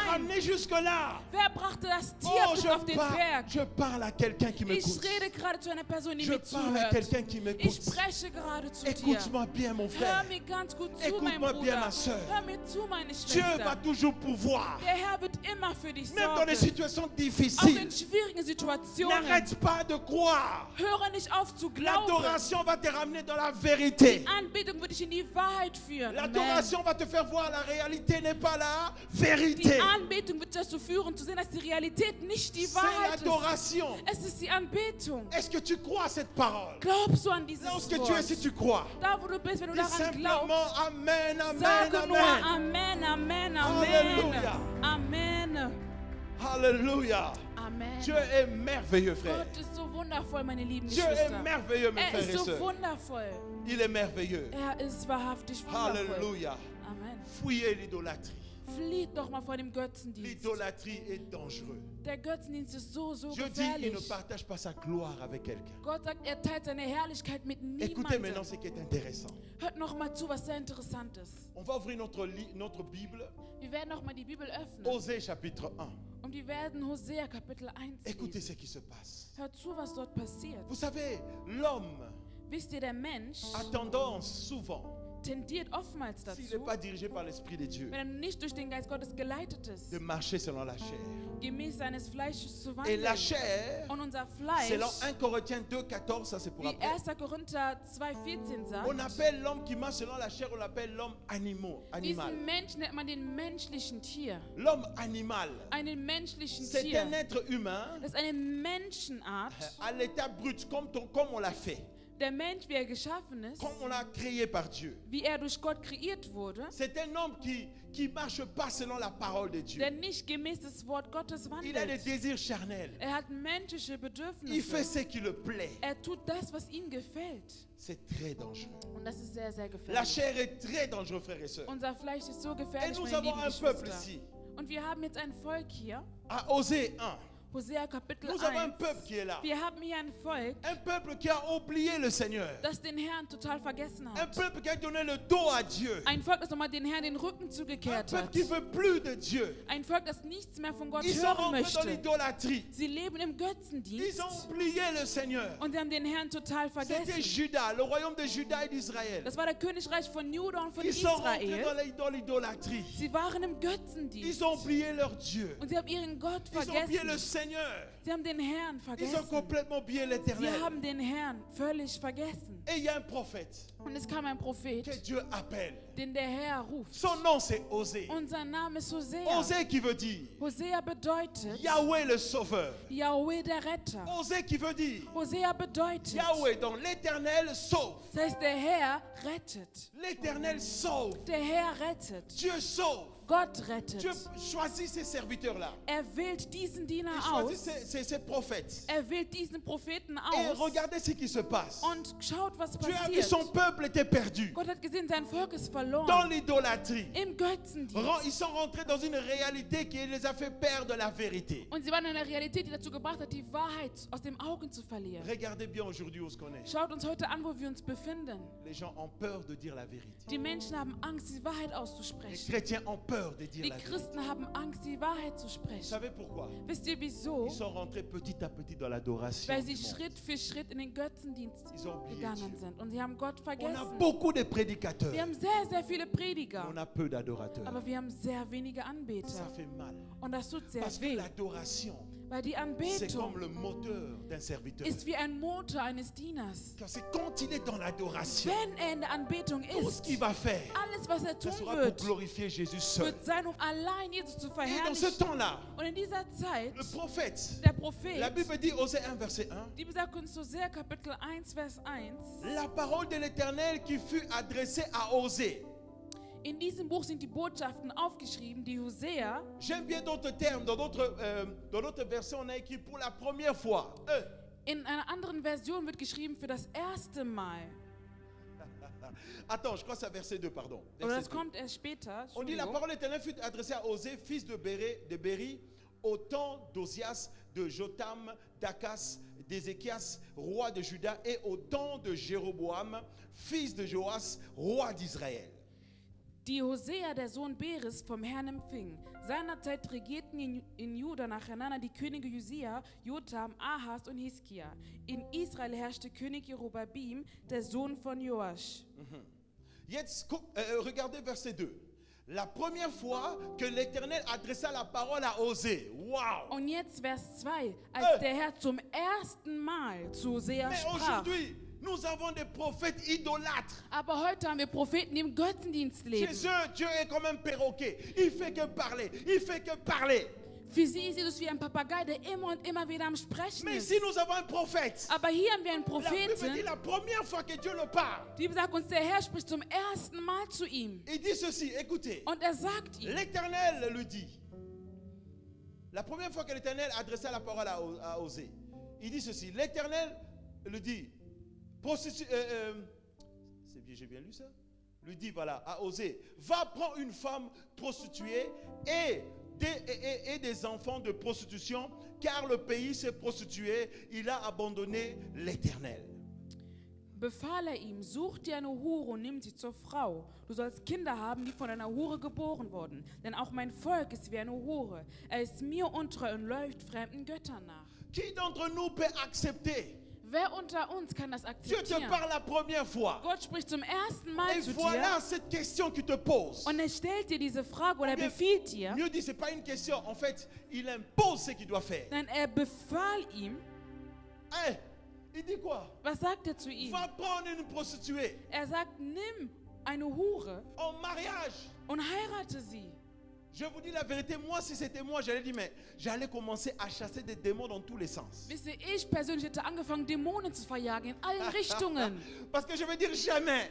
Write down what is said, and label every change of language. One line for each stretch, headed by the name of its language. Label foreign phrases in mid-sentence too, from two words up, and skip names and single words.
German: sein?
French: ramené jusque-là?
German: Wer brachte das Tier Oh, bis auf den Berg?
French: je parle à quelqu'un qui
German: Ich
French: m'écoute.
German: rede gerade zu einer Person, die
French: Je
German: mir
French: parle à
German: zuhört.
French: quelqu'un qui
German: Ich
French: m'écoute.
German: spreche gerade zu dir.
French: Écoute-moi bien, mon
German: Hör
French: frère.
German: mir ganz gut zu, mein
French: Écoute-moi bien,
German: Bruder.
French: ma sœur.
German: Hör mir zu, meine
French: Dieu va
German: Schwester.
French: toujours pouvoir.
German: Der Herr wird immer für dich
French: Même dans les
German: sorgen.
French: situations
German: Auch in
French: difficiles.
German: schwierigen Situationen.
French: N'arrête pas de croire.
German: Höre nicht auf zu glauben.
French: L'adoration va te ramener dans la vérité.
German: Die Anbetung wird dich in die Wahrheit führen. Amen.
French: L'adoration va te faire voir la réalité n'est pas la
German: Die
French: vérité.
German: Anbetung wird dazu führen, zu sehen, dass die Realität nicht die
French: C'est
German: Wahrheit ist.
French: l'adoration.
German: Es ist die Anbetung.
French: Est-ce que tu crois à cette parole?
German: Glaubst du an dieses
French: Là où est-ce que tu es, si
German: Wort?
French: tu crois.
German: Da, wo du bist, wenn du
French: Dis
German: daran
French: simplement
German: glaubst, Amen, Amen, sage nur Amen. Amen, Amen,
French: Alléluia.
German: Amen. Amen.
French: Alléluia.
German: Amen.
French: Dieu est merveilleux, frère.
German: Gott ist so wundervoll, meine lieben
French: Dieu est
German: Geschwister.
French: merveilleux, mes
German: Er
French: frères
German: ist
French: et
German: so
French: sœurs.
German: wundervoll.
French: Il est merveilleux.
German: Er ist wahrhaftig wundervoll.
French: Alléluia.
German: Amen.
French: Fouillez l'idolâtrie.
German: Flieht doch mal vor dem Götzendienst.
French: L'idolâtrie est dangereux.
German: Der Götzendienst ist so
French: Dieu dit il ne
German: gefährlich.
French: partage pas sa gloire avec quelqu'un.
German: Gott sagt, er teilt seine Herrlichkeit mit
French: Écoutez maintenant
German: niemandem.
French: ce qui est intéressant.
German: Hört noch mal zu, was sehr interessant ist.
French: On va ouvrir notre Bible,
German: Wir werden noch mal die Bibel öffnen
French: Osée chapitre 1.
German: und wir werden Hosea Kapitel 1
French: Écoutez
German: lesen.
French: ce qui se passe.
German: Hört zu, was dort passiert.
French: Vous savez, l'homme
German: Wisst ihr, der Mensch
French: a tendance souvent,
German: tendiert oftmals
French: s'il n'est
German: dazu,
French: pas dirigé par l'Esprit de Dieu,
German: wenn er nicht durch den Geist Gottes geleitet ist,
French: de marcher selon la chair.
German: gemäß seines Fleisches zu
French: Et la
German: wandeln.
French: chair,
German: Und unser Fleisch,
French: selon 1 Corinthiens 2, 14, ça c'est pour
German: wie
French: après.
German: 1. Korinther 2,14
French: On
German: sagt,
French: appelle l'homme qui marche selon la chair, on l'appelle l'homme animal.
German: diesen Mensch nennt man den menschlichen Tier.
French: L'homme animal,
German: Einen menschlichen
French: c'est un
German: Tier.
French: être humain
German: Das ist eine Menschenart,
French: à l'état brut, comme on l'a fait.
German: Der Mensch, wie er geschaffen ist,
French: comme on l'a créé par Dieu.
German: wie er durch Gott kreiert wurde,
French: C'est un homme qui marche pas selon la parole de Dieu.
German: der nicht gemäß des Wort Gottes
French: Il a des
German: wandelt.
French: désirs charnels.
German: Er hat menschliche
French: Il fait
German: Bedürfnisse.
French: ce qui le plaît.
German: Er tut das, was ihm gefällt.
French: C'est très dangereux.
German: Und das ist sehr, sehr
French: La
German: gefährlich.
French: chair est très dangereuse, frères et sœurs.
German: Unser Fleisch ist so
French: Et
German: gefährlich,
French: nous
German: meine
French: avons
German: lieben
French: un peuple
German: Geschwister.
French: ici,
German: Und wir haben jetzt ein Volk hier,
French: à Osée 1.
German: Hosea Kapitel
French: Nous avons un
German: 1.
French: peuple qui est là. Wir haben hier ein Volk, Un peuple qui a oublié le Seigneur.
German: das den Herrn total vergessen
French: Un
German: hat.
French: peuple qui a donné le dos à Dieu.
German: Ein Volk, das nochmal den Herrn den Rücken
French: Un
German: zugekehrt
French: peuple
German: hat.
French: qui veut plus de Dieu.
German: Ein Volk, das nichts mehr von Gott
French: Ils sont
German: hören
French: rentrés dans
German: möchte.
French: l'idolâtrie.
German: Sie leben im
French: Ils
German: Götzendienst
French: ont oublié le Seigneur.
German: und sie haben den Herrn total
French: C'était
German: vergessen.
French: Juda, le royaume de Juda et d'Israël.
German: Das war der Königreich von Juda und von
French: Ils sont rentrés
German: Israel.
French: dans l'idolâtrie.
German: Sie waren im
French: Ils
German: Götzendienst
French: ont oublié leur Dieu.
German: und sie haben ihren Gott
French: Ils ont oublié le
German: vergessen.
French: Seigneur.
German: Sie haben den Herrn
French: Ils ont
German: vergessen.
French: complètement oublié
German: Sie
French: l'éternel.
German: haben den Herrn völlig vergessen.
French: Et il y a un prophète
German: Und es kam ein Prophet,
French: que Dieu appelle.
German: den der Herr ruft.
French: Son nom c'est Osée.
German: Und sein Name ist Hosea.
French: Osée qui veut dire
German: Hosea bedeutet
French: Yahweh le sauveur.
German: Yahweh der Retter.
French: Osée qui veut dire
German: Hosea bedeutet,
French: Yahweh, donc l'éternel sauve.
German: das heißt, der Herr rettet.
French: L'éternel sauve.
German: Der Herr rettet.
French: Dieu sauve.
German: Gott rettet.
French: Dieu choisit ces serviteurs-là.
German: Er wählt diesen Diener
French: Il choisit
German: aus.
French: ces prophètes.
German: Er wählt diesen Propheten
French: Et
German: aus.
French: regardez ce qui se passe.
German: Und schaut, was
French: Dieu a vu son
German: passiert.
French: peuple était perdu
German: Gott hat gesehen, sein Volk ist
French: dans
German: verloren.
French: l'idolâtrie.
German: Im Götzendienst.
French: Ils sont rentrés dans une réalité qui les a fait perdre la vérité.
German: Und sie waren in einer Realität, die dazu gebracht hat, die Wahrheit aus den Augen zu verlieren.
French: Regardez bien aujourd'hui où ce qu'on est.
German: Schaut uns heute an, wo wir uns befinden.
French: Les gens ont peur de dire la vérité.
German: Die Menschen haben Angst, die Wahrheit
French: Les
German: auszusprechen.
French: chrétiens ont peur de dire
German: Die
French: la vérité.
German: Christen haben Angst, die Wahrheit zu
French: Vous
German: sprechen.
French: savez pourquoi?
German: Wisst ihr wieso?
French: Ils sont rentrés petit à petit dans l'adoration.
German: Weil
French: du
German: sie
French: monde.
German: Schritt für Schritt in den Götzendienst
French: Ils ont oublié
German: gegangen
French: Dieu.
German: sind. Und sie haben Gott
French: On a
German: vergessen.
French: beaucoup de prédicateurs.
German: Wir haben sehr, sehr viele Prediger.
French: On a peu d'adorateurs.
German: Aber wir haben sehr wenige
French: Ça
German: Anbeter.
French: fait mal.
German: Und das tut sehr
French: Parce que
German: weh.
French: l'adoration,
German: Weil die
French: c'est comme
German: Anbetung
French: le moteur d'un serviteur.
German: ist wie ein Motor eines Dieners.
French: Car c'est quand il est dans l'adoration,
German: Wenn er in der Anbetung
French: tout ce
German: ist,
French: qu'il va faire,
German: alles, was er
French: ce
German: tun
French: sera pour
German: wird,
French: glorifier Jésus seul.
German: wird sein, um allein Jesus zu
French: Et dans ce
German: verherrlichen.
French: temps-là,
German: Und in dieser Zeit,
French: le prophète,
German: der
French: la
German: Prophet,
French: Bible dit, Osée 1, verset 1,
German: die sagt uns Hosea Kapitel 1, Vers 1,
French: la parole de l'Éternel qui fut adressée à Osée.
German: in diesem Buch sind die Botschaften aufgeschrieben, die Hosea,
French: J'aime bien d'autres termes. Dans d'autres versions, on a écrit pour la première fois.
German: in einer anderen Version wird geschrieben für das erste Mal.
French: Attends, je crois que c'est verset 2, pardon.
German: Aber
French: Verset
German: das 2. kommt erst später.
French: On dit la
German: Entschuldigung.
French: parole de l'Éternel fut adressée à Osée, fils de Béri, au temps d'Osias, de Jotam, d'Akas, d'Ézéchias, roi de Juda, et au temps de Jéroboam, fils de Joas, roi d'Israël.
German: Die Hosea, der Sohn Beris, vom Herrn empfing. Seinerzeit regierten in Juda nacheinander die Könige Josia, Jotam, Ahas und Hiskia. In Israel herrschte König Jeroboam, der Sohn von Joasch. Jetzt,
French: regardez verset 2. La première fois que l'Éternel adressa la parole à Osée. Waouh!
German: Und jetzt Vers 2, als der Herr zum ersten Mal zu Hosea
French: Mais
German: sprach.
French: aujourd'hui, nous avons des prophètes idolâtres.
German: Aber heute haben wir Propheten, die im Götzendienst leben.
French: Chez eux, Dieu est comme un perroquet. Il fait que parler. Il fait que parler.
German: Für sie ist Jesus wie ein Papagei, der immer und immer wieder am Sprechen
French: Mais
German: ist.
French: ici, nous avons un prophète.
German: Aber hier haben wir einen
French: La Bible dit
German: Propheten,
French: la première fois que Dieu le parle.
German: die sagt uns, der Herr spricht zum ersten Mal zu ihm.
French: Il dit ceci, écoutez.
German: Und er sagt ihm,
French: L'Éternel lui dit. La première fois que l'Éternel adressa la parole à Osée, il dit ceci. L'Éternel lui dit, c'est bien, j'ai bien lu ça. Lui dit, voilà, à Osée, va prendre une femme prostituée et des enfants de prostitution, car le pays s'est prostitué, il a abandonné l'Éternel.
German: befahl er ihm, such dir eine Hure und nimm sie zur Frau. Du sollst Kinder haben, die von einer Hure geboren wurden. Denn auch mein Volk ist wie eine Hure. Er ist mir untreu und läuft fremden Göttern nach.
French: Qui d'entre nous peut accepter?
German: Wer unter uns kann das
French: Dieu te
German: akzeptieren?
French: parle la première fois.
German: Gott spricht zum ersten Mal
French: Et
German: zu
French: voilà
German: dir
French: cette question qu'il te pose.
German: und er stellt dir diese Frage oder er
French: Bien,
German: befiehlt dir.
French: Mieux dit, ce n'est pas une question. En fait, il impose ce qu'il doit faire.
German: Nein, er befahl ihm.
French: Hein? Il dit quoi?
German: Was sagt er zu ihm?
French: Va prendre une prostituée
German: Er sagt, nimm eine Hure
French: en mariage.
German: und heirate sie.
French: Je vous dis la vérité, moi si c'était moi, j'allais dire, mais j'allais commencer à chasser des démons dans tous les sens.
German: Wisst ihr, ich persönlich hätte angefangen, Dämonen zu verjagen in allen Richtungen.
French: Parce que je veux dire jamais.